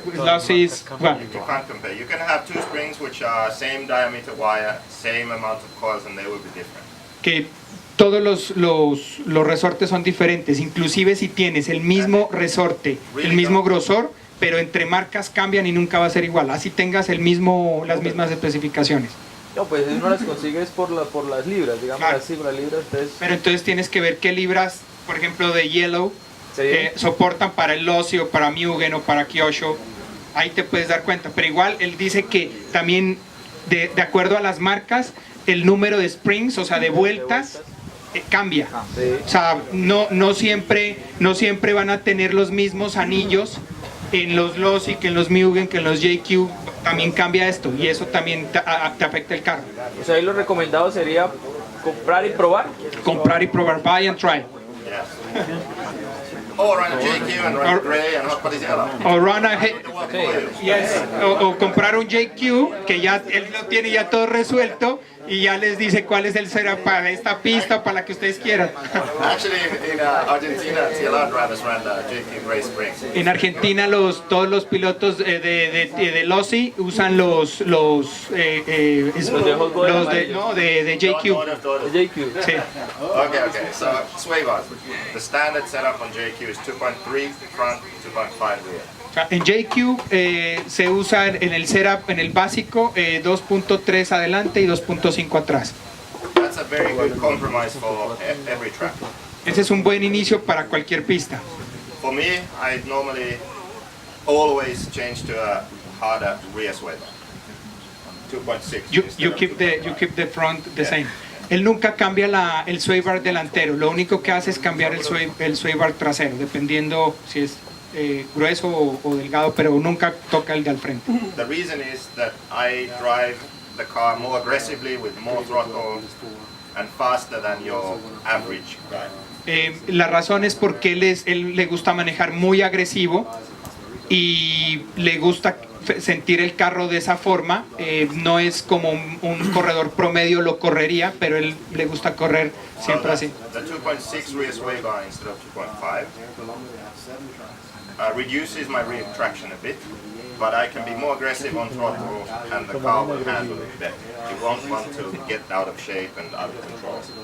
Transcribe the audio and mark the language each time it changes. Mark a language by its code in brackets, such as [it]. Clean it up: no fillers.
[en] Lossy is well. You can't compare. You can have two springs which are same diameter wire, same amount of coils, and they will be different. [es] Que todos los resortes son diferentes, inclusive si tienes el mismo resorte, el mismo grosor, pero entre marcas cambian y nunca va a ser igual, así tengas las mismas especificaciones. No, pues uno las consigue por las libras, digamos Claro. así, por las libras. Entonces, Pero entonces tienes que ver qué libras, por ejemplo, de Yellow, ¿sí? soportan para el Lossy o para Mugen o para Kyosho, ahí te puedes dar cuenta, pero igual él dice que también de acuerdo a las marcas, el número de springs, o sea, de vueltas, cambia. Sí. O sea, no siempre van a tener los mismos anillos en los Lossy, que en los Mugen, que en los JQ, también cambia esto y eso también te afecta el carro. O sea, ahí lo recomendado sería comprar y probar. Comprar y probar, [en] buy and try. Yes. Or run a JQ and run gray and hot bodies yellow. O run a Do the work for you. [es] yes, o comprar un JQ que ya él lo tiene ya todo resuelto y ya les dice cuál es el setup para esta pista o para la que ustedes quieran. [en] Actually, in Argentina, CLR drivers ran the JQ Gray Spring. [es] En Argentina todos los pilotos de Losi usan los de Hot Boy de JQ. JQ. Sí. [en] Okay. So sway bars. The standard setup on JQ is 2.3 front, 2.5 rear. [es] O sea, en JQ se usa en el setup, en el básico, 2.3 adelante y 2.5 atrás. [en] That's a very good compromise for every track. [es] Ese es un buen inicio para cualquier pista. [en] For me, I normally always change to a harder rear sway bar. 2.6. You keep the front the same. [es] Él nunca cambia el sway bar delantero, lo único que hace es cambiar el sway bar trasero, dependiendo si es grueso o delgado, pero nunca toca el de al frente. [en] The reason is that I drive the car more aggressively with more throttle and faster than your average guy. [es] La razón es porque él le gusta manejar muy agresivo y le gusta sentir el carro de esa forma. No es como un corredor promedio lo correría, pero él le gusta correr siempre así. [en] The 2.6 rear sway bar instead of 2.5 reduces my rear traction a bit, but I can be more aggressive on throttle and the car will handle it better. You won't want to get out of shape and out of control.